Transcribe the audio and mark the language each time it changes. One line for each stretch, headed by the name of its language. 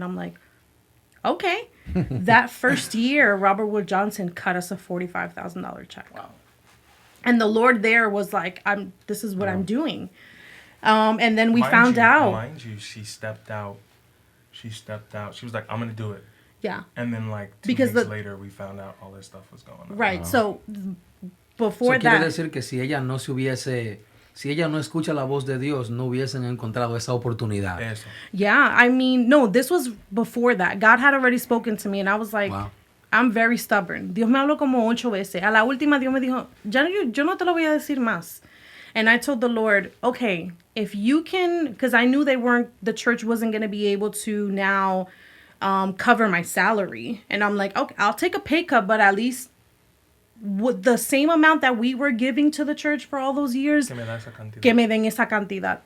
English: And I'm like, okay. That first year, Robert Wood Johnson cut us a $45,000 check. Wow. And the Lord there was like, this is what I'm doing. And then we found out. Mind you, she stepped out. She was like, I'm going to do it. Yeah. And then 2 weeks later, we found out all this stuff was going on. Right. So before that.
Spanish: Quiere decir que si ella no escucha la voz de Dios, no hubiesen encontrado esa oportunidad. Eso.
English: Yeah. No, this was before that. God had already spoken to me, and I was like, wow. I'm very stubborn.
Spanish: Dios me habló como 8 veces. A la última, Dios me dijo, yo no te lo voy a decir más.
English: And I told the Lord, okay, if you can, because I knew the church wasn't going to be able to now cover my salary. And I'm like, okay, I'll take a pay cut, but at least with the same amount that we were giving to the church for all those years,
Spanish: que me den esa cantidad.